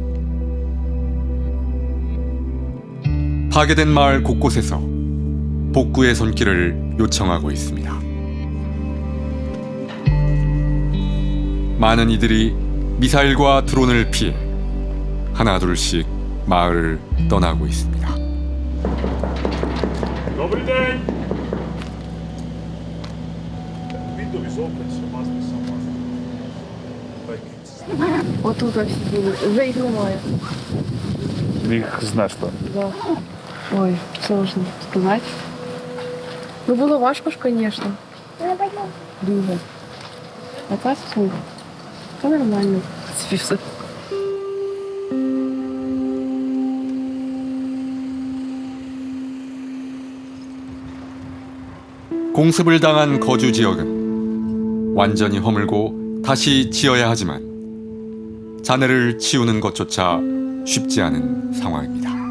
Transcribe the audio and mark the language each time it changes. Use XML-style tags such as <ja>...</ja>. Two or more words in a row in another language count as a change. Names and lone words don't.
<ko>파괴된 마을 곳곳에서 복구의 손길을 요청하고 있습니다. 많은 이들이 미사일과 드론을 피해 하나둘씩 마을을 떠나고 있습니다.</ko> <ru>Вот тут вообще будут. Уже их немає. Их знаешь что? Да. Ой, сложно сказать.</ru> <uk>Ну, було важко ж, звісно. Дуже. А так все. Це нормально. Все.</uk> <ko>공습을 당한 거주 지역은 완전히 허물고 다시 지어야 하지만 잔해를 치우는 것조차 쉽지 않은 상황입니다.</ko>